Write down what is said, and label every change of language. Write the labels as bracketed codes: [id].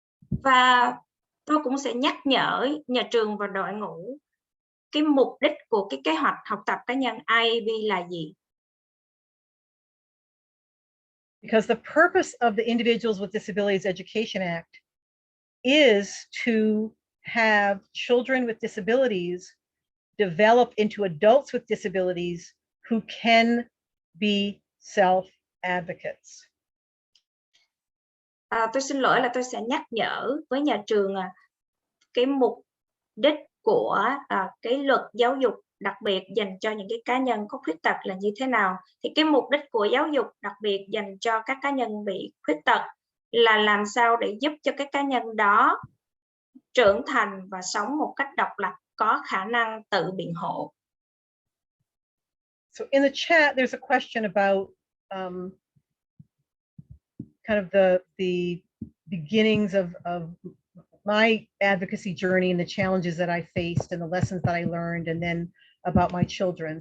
[vi] Và tôi cũng sẽ nhắc nhở nhà trường và đội ngũ cái mục đích của cái kế hoạch học tập cá nhân IAB là gì. [en] Because the purpose of the Individuals with Disabilities Education Act is to have children with disabilities develop into adults with disabilities who can be self-advocates. [vi] Tôi xin lỗi là tôi sẽ nhắc nhở với nhà trường cái mục đích của cái luật giáo dục đặc biệt dành cho những cái cá nhân có khuyết tật là như thế nào. Thì cái mục đích của giáo dục đặc biệt dành cho các cá nhân bị khuyết tật là làm sao để giúp cho các cá nhân đó trưởng thành và sống một cách độc lập, có khả năng tự biện hộ. [en] So in the chat, there's a question about kind of the beginnings of my advocacy journey and the challenges that I faced and the lessons that I learned, and then about my children.